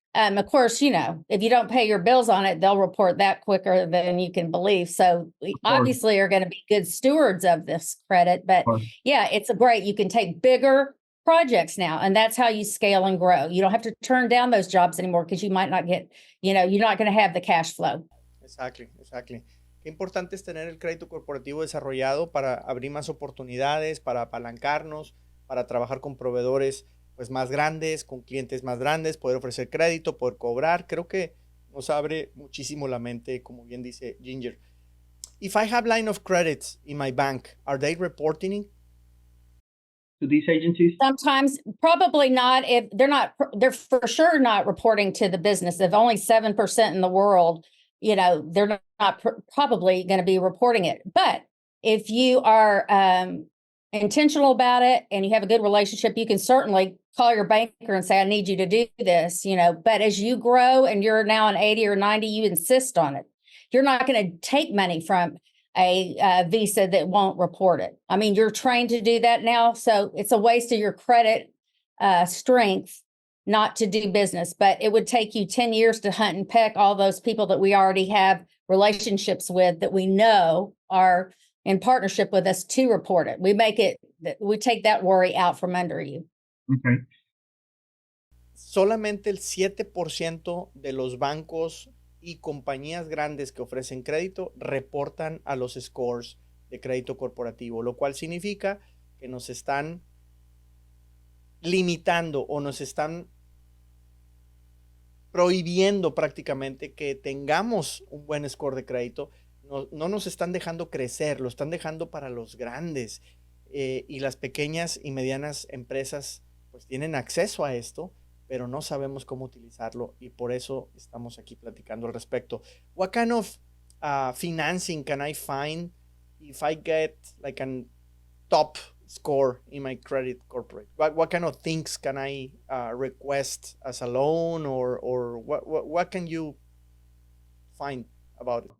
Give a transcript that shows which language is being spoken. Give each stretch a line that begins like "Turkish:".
English: Of course, if you don't pay your bills on it, they'll report that quicker than you can believe. So we obviously are going to be good stewards of this credit. But yeah, it's great. You can take bigger projects now, and that's how you scale and grow. You don't have to turn down those jobs anymore because you might not get, you're not going to have the cash flow. Exactly.
Spanish: Qué importante es tener el crédito corporativo desarrollado para abrir más oportunidades, para apalancarnos, para trabajar con proveedores pues más grandes, con clientes más grandes, poder ofrecer crédito, poder cobrar. Creo que nos abre muchísimo la mente, como bien dice Ginger.
English: If I have line of credits in my bank, are they reporting to these agencies? Sometimes, probably not. If they're for sure not reporting to the business. If only 7% in the world, they're not probably going to be reporting it. But if you are intentional about it and you have a good relationship, you can certainly call your banker and say, I need you to do this, but as you grow and you're now an 80 or 90, you insist on it. You're not going to take money from a Visa that won't report it. I mean, you're trained to do that now. So it's a waste of your credit strength not to do business, but it would take you 10 years to hunt and peck all those people that we already have relationships with that we know are in partnership with us to report it. We take that worry out from under you. Okay.
Spanish: Solamente el 7% de los bancos y compañías grandes que ofrecen crédito reportan a los scores de crédito corporativo, lo cual significa que nos están limitando o nos están prohibiendo prácticamente que tengamos un buen score de crédito. No nos están dejando crecer, lo están dejando para los grandes y las pequeñas y medianas empresas pues tienen acceso a esto, pero no sabemos cómo utilizarlo y por eso estamos aquí platicando al respecto.
English: What kind of financing can I find if I get like a top score in my credit corporate? What kind of things can I request as a loan or what can you find about it?